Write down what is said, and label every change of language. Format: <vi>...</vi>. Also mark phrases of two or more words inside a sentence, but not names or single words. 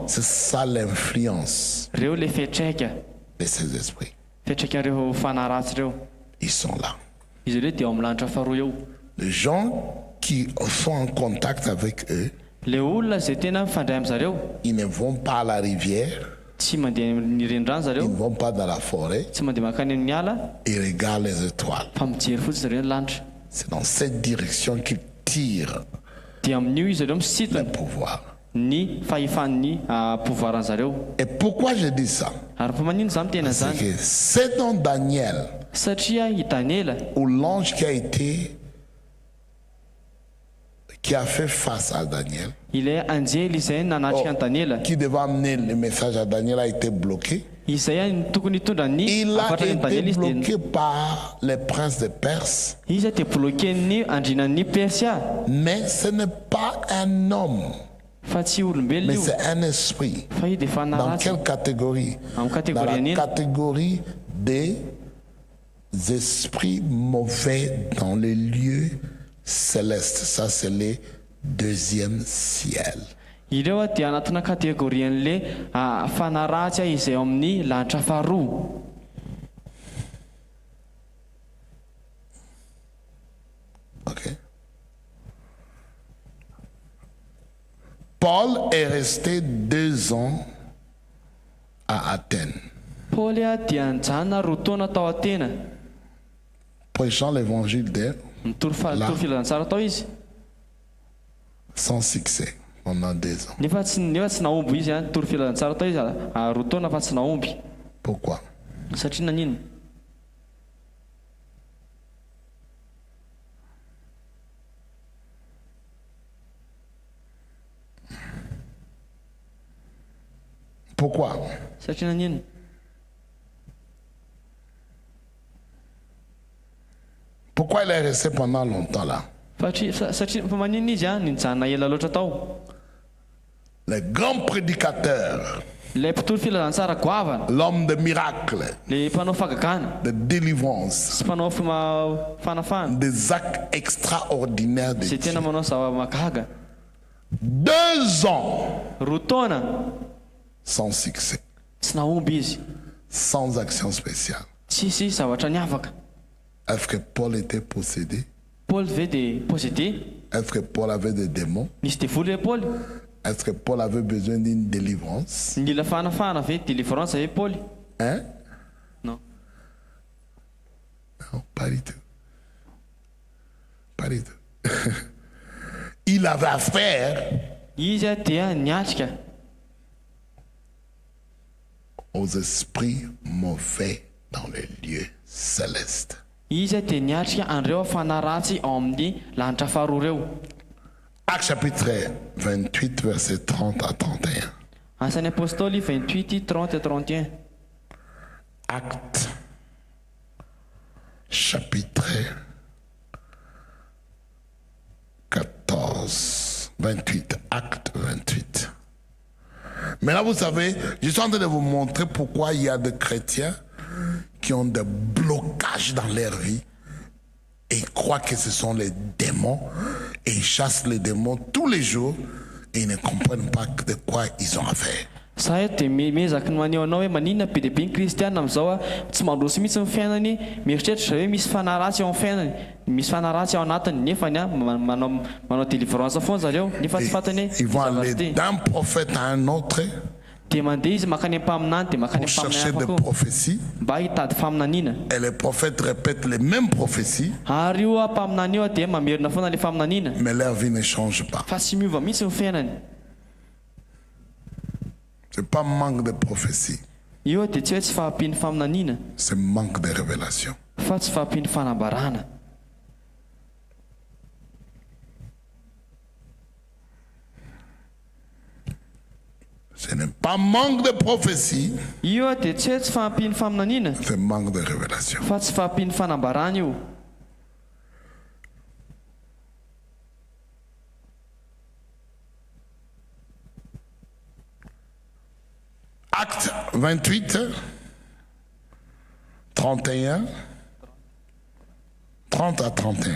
<fr>C'est ça l'influence</fr> <mg>Ireo le fetraika,</mg> <fr>de ces esprits.</fr> <mg>fetraikan'ireo fanaratsy ireo.</mg> <fr>Ils sont là.</fr> <mg>Izy ireo dia ao amin'ny lanitra faharoa eo.</mg> <fr>Les gens qui sont en contact avec eux,</fr> <mg>Le olona izay tena mifandray amin'zareo</mg> <fr>ils ne vont pas à la rivière,</fr> <mg>tsy mandeha ny renirano</mg> <fr>ils</fr> <mg>zareo,</mg> <fr>ne vont pas dans la forêt,</fr> <mg>tsy mandeha makany amin'ny ala,</mg> <fr>ils regardent les étoiles.</fr> <mg>fa mijery fotsiny zareo ny lanitra.</mg> <fr>C'est dans cette direction qu'ils tirent</fr> <mg>Dia amin'io izy ireo</mg> <fr>le</fr> <mg>misitona</mg> <fr>pouvoir.</fr> <mg>ny fahefan'ny pouvoiran'zareo.</mg> <fr>Et pourquoi je dis ça?</fr> <mg>Ary mpo manino za mitena</mg> <fr>C'est</fr> <mg>zany?</mg> <fr>que c'est dans Daniel</fr> <mg>Satria i Daniela</mg> <fr>où l'ange qui a fait face à Daniel,</fr> <mg>ilay anjely izay nanatrika ny Daniela,</mg> <fr>qui devait amener le message à Daniel, a été bloqué.</fr> <mg>izay tokony hitondra ny</mg> <fr>Il a</fr> <mg>afatrany</mg> <fr>été</fr> <mg>Daniela izy</mg> <fr>bloqué par les princes de Perse.</fr> <mg>dia izy dia bloquen'ny andrinan'ny Persia,</mg> <fr>Mais ce n'est pas un homme</fr> <mg>fa tsy olombelona</mg> <fr>Mais</fr> <mg>io</mg> <fr>c'est un esprit.</fr> <mg>fa io dia</mg> <fr>Dans</fr> <mg>fanaratsy</mg> <fr>quelle catégorie?</fr> <mg>amin'ny</mg> <fr>Dans</fr> <mg>kategoria</mg> <fr>la</fr> <mg>nina</mg> <fr>catégorie des esprits mauvais dans les lieux célestes. Ça, c'est les deuxième ciel.</fr> <mg>ireo a dia anatina kategorian'le fanaratsy izay ao amin'ny lanitra faharoa. Ok.</mg> <fr>Paul est resté 2 ans à Athènes,</fr> <mg>paoly a dia nijanona roa taona tao Atena</mg> <fr>prêchant l'évangile de</fr> <mg>nitory filazantsara tao izy</mg> <fr>sans succès pendant 2 ans.</fr> <mg>nefa tsy naomby izy nitory filazantsara tao izy roa taona fa tsy naomby.</mg> <fr>Pourquoi?</fr> <mg>Satria nanino?</mg> <fr>Pourquoi?</fr> <mg>Satria nanino?</mg> <fr>Pourquoi il est resté pendant longtemps là?</fr> <mg>Satria fa manino izy nijanona ela loatra tao.</mg> <fr>Les grands prédicateurs,</fr> <mg>le mpitory filazantsara goavana,</mg> <fr>l'homme de miracle,</fr> <mg>le mpanao fagagana</mg> <fr>de délivrance,</fr> <mg>sy mpanao fanafana</mg> <fr>des actes extraordinaires de</fr> <mg>zay</mg> <fr>Dieu.</fr> <mg>tena manao zava-mahagaga</mg> <fr>2 ans</fr> <mg>roa taona</mg> <fr>sans succès,</fr> <mg>tsy naomby izy,</mg> <fr>sans action spéciale.</fr> <mg>tsisy zavatra niavaka.</mg> <fr>Est-ce que Paul était possédé?</fr> <mg>Paul ve dia possédé?</mg> <fr>Est-ce que Paul avait des démons?</fr> <mg>Nisy devoly ve Paul?</mg> <fr>Est-ce que Paul avait besoin d'une délivrance?</fr> <mg>Nila fanafana ve délivrance ve Paul?</mg> <fr>Hein? Non. Non, pas du tout. Pas du tout. Il avait affaire</fr> <mg>Izy dia niatrika</mg> <fr>aux esprits mauvais dans les lieux célestes.</fr> <mg>izy dia niatrika an'ireo fanaratsy ao amin'ny lanitra faharoa reo.</mg> <fr>Actes chapitre 28, verset 30 à 31.</fr> <mg>Asan'ny apôstôly 28 30 et 31.</mg> <fr>Actes chapitre 14, 28. Acte 28. Maintenant, vous savez, je suis en train de vous montrer pourquoi il y a des chrétiens qui ont des blocages dans leur vie et ils croient que ce sont les démons et ils chassent les démons tous les jours et ils ne comprennent pas de quoi ils ont affaire.</fr> <mg>Za eto dia miezaky ny maneho anao hoe maninona be dia be ny kristiana amin'izao tsy mandroso mihitsy ny fiainany, mieritreritra hoe misy fanaratsy ao amin'ny fiainany, misy fanaratsy ao anatiny, nefa manao délivrance foana zareo nefa tsy fantany</mg> <fr>Ils vont aller d'un prophète à un autre</fr> <mg>dia mandeha izy makany am-paminany dia makany</mg> <fr>pour chercher</fr> <mg>am-paminany</mg> <fr>des</fr> <mg>hafa koa</mg> <fr>prophéties</fr> <mg>mba hitady faminaniana.</mg> <fr>et les prophètes répètent les mêmes prophéties,</fr> <mg>Ary io ampaminany io dia mamerina foana le faminaniana</mg> <fr>mais leur vie ne change pas.</fr> <mg>fa tsy miova mihitsy ny fiainany.</mg> <fr>C'est pas manque de prophétie,</fr> <mg>Io dia tsy hoe tsy fahampiany faminaniana</mg> <fr>c'est manque de révélation.</fr> <mg>fa tsy fahampiany fanambarana.</mg> <fr>Ce n'est pas manque de prophétie,</fr> <mg>Io dia tsy hoe tsy fahampiany faminaniana</mg> <fr>c'est manque de révélation.</fr> <mg>fa tsy fahampiany fanambarana io.</mg> <fr>Acte 28, 31, 30 à 31.</fr>